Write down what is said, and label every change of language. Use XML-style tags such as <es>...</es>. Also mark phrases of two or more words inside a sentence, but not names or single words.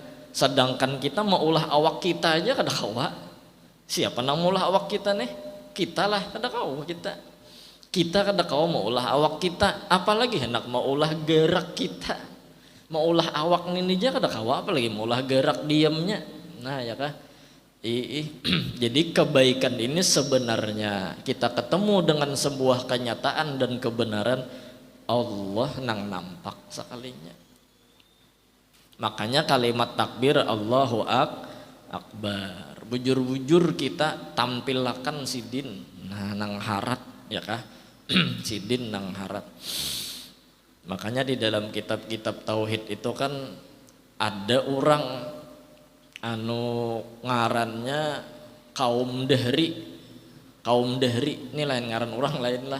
<bjn>Sedangkan kita maulah awak kita aja kada kawa. Siapa nang maulah awak kita nih? Kita lah kada kawa kita. Kita kada kawa maulah awak kita, apalagi hendak maulah gerak kita. Maulah awak ini aja kada kawa, apalagi maulah gerak diamnya. Nah, ya kah?</bjn> <id>Jadi kebaikan ini sebenarnya kita ketemu dengan sebuah kenyataan dan kebenaran Allah nang nampak sekalinya. Makanya kalimat takbir</id> <ar>الله أكبر,</ar> <bjn>bujur-bujur kita tampilkan sidin nang harat, ya kah? Sidin nang harat. Makanya di dalam kitab-kitab tauhid itu kan ada orang ngarannya kaum dahri ini lain ngaran orang lain lah.</bjn>